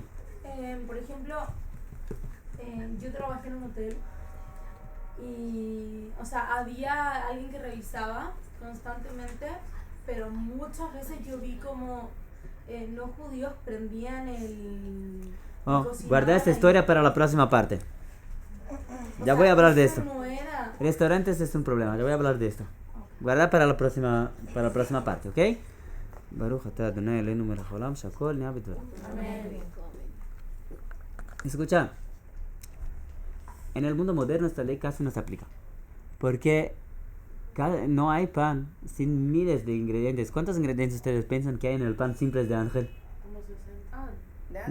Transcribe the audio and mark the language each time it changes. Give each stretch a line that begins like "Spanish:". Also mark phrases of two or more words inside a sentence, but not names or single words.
Spanish: Por ejemplo, yo trabajé en un hotel y, o sea, había alguien que revisaba constantemente, pero muchas veces yo vi como no judíos prendían el Guarda esta historia para la próxima parte. Ya voy a hablar de esto. No era. Restaurantes es un problema, ya voy a hablar de esto. Guarda para la próxima parte, ¿ok?
Hebrew: ברוך אתה אדוני אלוהינו מלך העולם שהכל נהיה בדברו.
Spanish: Escucha, en el mundo moderno esta ley casi no se aplica, porque no hay pan sin miles de ingredientes. ¿Cuántos ingredientes ustedes piensan que hay en el pan simples de Ángel? Como 60.